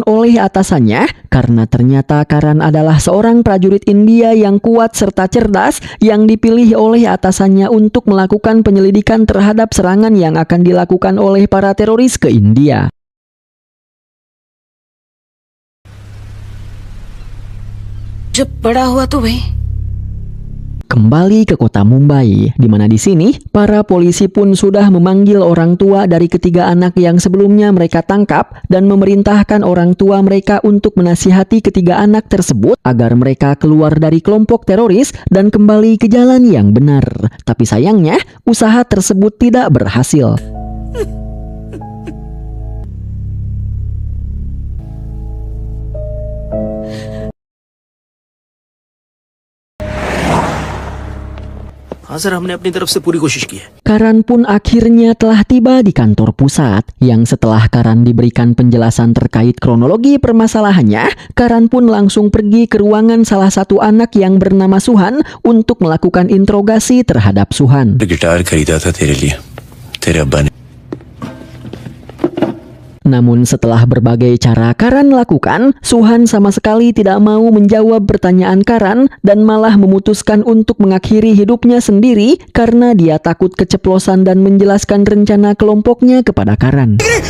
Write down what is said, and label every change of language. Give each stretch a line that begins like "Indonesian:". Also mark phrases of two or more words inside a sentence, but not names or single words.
Indonesian: oleh atasannya karena ternyata Karan adalah seorang prajurit India yang kuat serta cerdas yang dipilih oleh atasannya untuk melakukan penyelidikan terhadap serangan yang akan dilakukan oleh para teroris ke India.
Hindi: जब बड़ा हुआ तो भाई
Indonesian: Kembali ke kota Mumbai, di mana di sini para polisi pun sudah memanggil orang tua dari ketiga anak yang sebelumnya mereka tangkap dan memerintahkan orang tua mereka untuk menasihati ketiga anak tersebut agar mereka keluar dari kelompok teroris dan kembali ke jalan yang benar. Tapi sayangnya, usaha tersebut tidak berhasil.
Hindi: हाँ सर, हमने अपनी तरफ से पूरी कोशिश की है।
Indonesian: Karan pun akhirnya telah tiba di kantor pusat, yang setelah Karan diberikan penjelasan terkait kronologi permasalahannya, Karan pun langsung pergi ke ruangan salah satu anak yang bernama Suhan untuk melakukan interogasi terhadap Suhan.
Hindi: गिटार खरीदा था तेरे लिए, तेरे अब्बा ने।
Indonesian: Namun setelah berbagai cara Karan lakukan, Suhan sama sekali tidak mau menjawab pertanyaan Karan dan malah memutuskan untuk mengakhiri hidupnya sendiri karena dia takut keceplosan dan menjelaskan rencana kelompoknya kepada Karan.